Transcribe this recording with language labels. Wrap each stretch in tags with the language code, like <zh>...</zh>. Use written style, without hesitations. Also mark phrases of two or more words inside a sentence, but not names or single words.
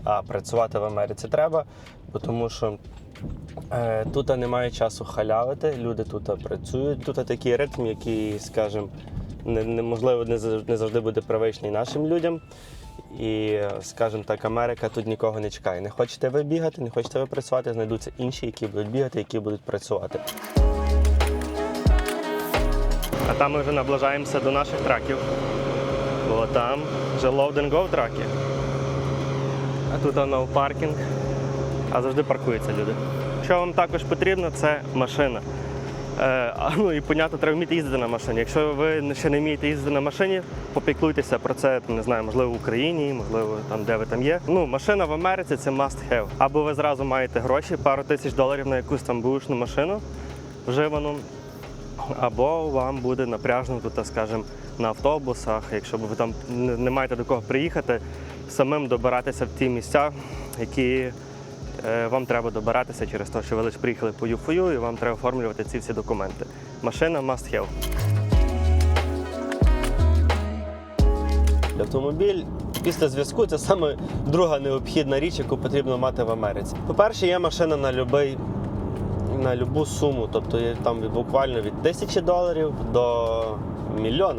<uk>А працювати в Америці треба, бо тому що тут немає часу халявити, люди тут працюють, тут такий ритм, який, скажімо, неможливо, не завжди буде привичний нашим людям. І, скажімо так, Америка тут нікого не чекає. Не хочете ви бігати, не хочете ви працювати, знайдуться інші, які будуть бігати, які будуть працювати. А там ми вже наближаємося до наших траків. Бо там вже</uk> <en>load and go</en> <uk>траки. А тут</uk> <en>no parking.</en> <uk>А завжди паркуються люди. Що вам також потрібно, це машина. І, понятно, треба вміти їздити на машині. Якщо ви ще не вмієте їздити на машині, попіклуйтеся про це, не знаю, можливо, в Україні, можливо, там, де ви там є. Машина в Америці – це</uk> <en>must have.</en> <uk>Або ви зразу маєте гроші, пару тисяч доларів на якусь там бушну машину вживану, або вам буде напряжно тут, скажімо, на автобусах, якщо ви там не маєте до кого приїхати, самим добиратися в ті місця, які вам треба добиратися через те, що ви лише приїхали по UFU і вам треба оформлювати ці всі документи. Машина</uk> <en>must have.</en> <uk>Автомобіль після зв'язку – це саме друга необхідна річ, яку потрібно мати в Америці. По-перше, є машина на любу суму, тобто є там буквально від $1000 до $1 мільйона.</uk>